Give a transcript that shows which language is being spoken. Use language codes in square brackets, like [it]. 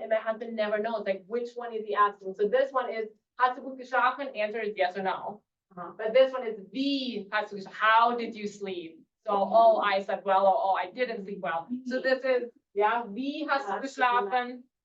[en] And my husband never knows like which one is he asking. So this one is, [de] hast du gut geschlafen? [en] Answer is yes or no. But this one is, [de] wie hast du geschlafen? [en] How did you sleep? So, oh, I slept well, or oh, I didn't sleep well. So this is, yeah, [de] wie hast du geschlafen?